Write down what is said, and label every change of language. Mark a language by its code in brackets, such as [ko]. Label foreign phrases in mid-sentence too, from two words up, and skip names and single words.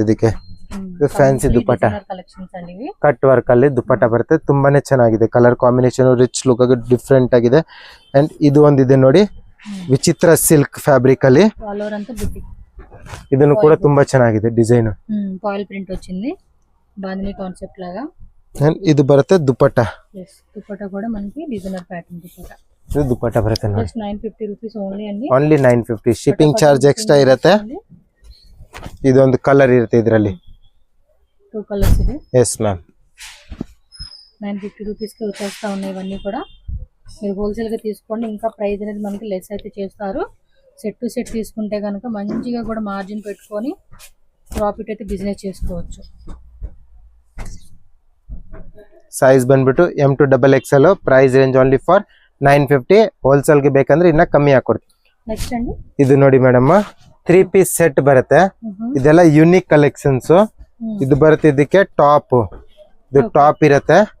[kn] ಇದಕ್ಕೆ ಇದು ಫ್ಯಾನ್ಸಿ ದುಪಟ್ಟ, [en] cut work [kn] ಅಲ್ಲಿ ದುಪಟ್ಟ ಬರುತ್ತೆ. ತುಂಬಾನೇ ಚೆನ್ನಾಗಿದೆ, [en] colour combination rich look [kn] ಆಗಿ ಡಿಫ್ರೆಂಟ್ ಆಗಿದೆ. ಅಂಡ್ ಇದು ಒಂದಿದೆ ನೋಡಿ, ವಿಚಿತ್ರ [en] silk fabric [kn] ಅಲ್ಲಿ. ಇದನ್ನು ಕೂಡ ತುಂಬಾ ಚೆನ್ನಾಗಿದೆ ಡಿಸೈನ್. [en] foil print [te] వచ్చింది, బాందిని కాన్సెప్ట్ లాగా. అండ్ ఇది బರುತ್ತೆ దుపట్టా. yes, దుపట్టా కూడా మనకి [en] designer pattern [te] దుపట్టా. [kn] ಇದು ದುಪಟ್ಟಾ ಬರುತ್ತೆ ನೋಡಿ, [en] just 950 rupees only ಅಂడి. [kn] ಓನ್ಲಿ 950. [en] shipping charge extra [kn] ಇರುತ್ತೆ. ಇದೊಂದು ಕಲರ್ ಇರುತ್ತೆ ಇದರಲ್ಲಿ, 2 కలర్స్ ಇದೆ. [en] yes ma'am, [te] 950 రూపీస్ కి వచ్చేస్తా ఉన్నాయి ఇవన్నీ కూడా. మీరు హోల్సేల్ గా తీసుకోండి, ఇంకా ప్రైస్ అనేది మనకి లెస్ అయితే చేస్తారు. [en] set to set [te] తీసుకుంటే కనుక మంచిగా కూడా మార్జిన్ పెట్టుకొని ప్రాఫిట్ అయితే బిజినెస్ చేసుకోవచ్చు. [kn] ಸೈಜ್ ಬಂದ್ಬಿಟ್ಟು M2XXL. [en] price range only for 950. [kn] ಹೋಲ್ಸೇಲ್ ಗೆ ಬೇಕಂದ್ರೆ ಇನ್ನ ಕಮ್ಮಿ ಹಾಕೊಡ್ತೀವಿ. [te] ನೆಕ್ಸ್ಟ್ ಅಂడి, [kn] ಇದು ನೋಡಿ ಮೇಡಮ್, [en] 3 piece set [kn] ಬರುತ್ತೆ. ಇದೆಲ್ಲ [en] unique collections. [kn] ಇದು ಬರುತ್ತೆ, ಇದಕ್ಕೆ ಟಾಪ್, ಇದು ಟಾಪ್ ಇರುತ್ತೆ.